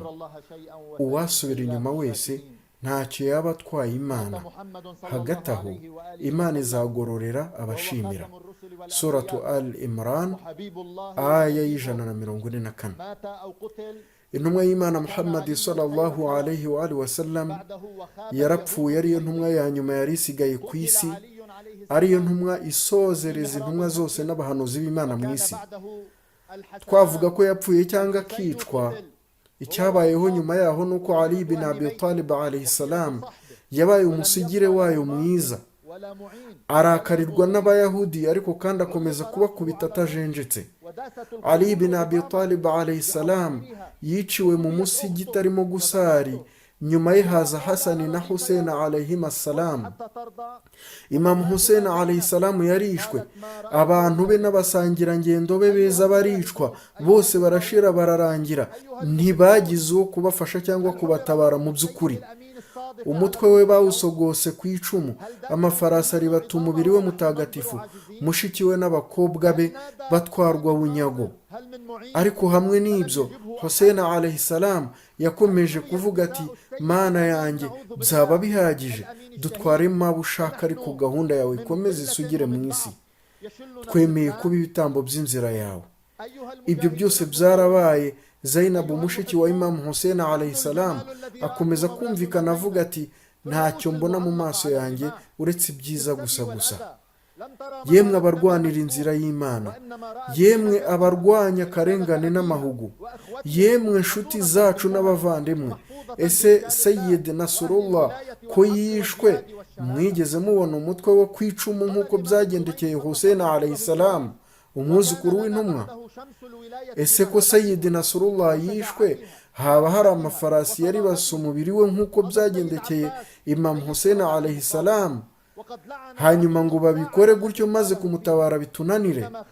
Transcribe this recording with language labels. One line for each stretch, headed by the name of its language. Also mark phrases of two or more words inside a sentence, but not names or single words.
Kinyarwanda: Uwasubira inyuma wese ntacyo yaba atwaye Imana. Hagati aho Imana izagororera abashimira. Suratu Al-Imran aya y'144. Intumwa y'Imana Muhammad
Arabic: صلى الله عليه وسلم
Kinyarwanda: yarapfuye, ariyo ntumwa ya nyuma yari isigaye ku isi, ariyo ntumwa isozereza intumwa zose n'abahanuzi b'Imana mu isi. Twavuga ko yapfuye cyangwa akicwa, icyabayeho nyuma yaho nuko Ali bin Abi Talib
Arabic: عليه السلام
Kinyarwanda: yabaye umusigire wayo mwiza, arakarirwa n'abayahudi ariko kandi akomeza kubakubita atajenjetse. Ali bin Abi Talib
Arabic: عليه السلام
Kinyarwanda: yiciwe mu musigiti arimo gusari, nyuma ye haza Hasani na Hussein
Arabic: عليهما السلام.
Kinyarwanda: Imam Hussein
Arabic: عليه السلام
Kinyarwanda: yarishwe, abantu be n'abasangirangendo be beza baricwa, bose barashira bararangira, ntibagize uwo kubafasha cyangwa kubatabara mu by'ukuri. Umutwe we bawusogose ku icumu, amafarasi aribata umubiri we mutagatifu, mushiki we n'abakobwa be batwarwa bunyago. Ariko hamwe n'ibyo, Hussein
Arabic: عليه السلام
Kinyarwanda: yakomeje kuvuga ati, Mana yanjye, byaba bihagije, dutwaremo abo ushaka, ariko gahunda yawe ikomeze isugire mu isi. Twemeye kuba ibitambo by'inzira yawe. Ibyo byose byarabaye. Zainab mushiki wa Imam Hussein
Arabic: عليه السلام
Kinyarwanda: akomeza kumvikana avuga ati, ntacyo mbona mu maso yanjye uretse ibyiza gusa. Yemwe abarwanira inzira y'Imana, yemwe abarwanya akarengane n'amahugu, yemwe nshuti zacu n'abavandimwe, ese Sayyid Nasrullah ko yishwe, mwigeze mubona umutwe wo ku icumu nk'uko byagendekeye Hussein
Arabic: عليه السلام,
Kinyarwanda: umwuzukuru w'intumwa? Ese ko Sayyid Nasrullah yishwe, haba hari amafarasi yari basa umubiri we nk'uko byagendekeye Imam Hussein
Arabic: عليه السلام?
Kinyarwanda: Hanyuma ngo babikore gutyo maze kumutabara bitunanire?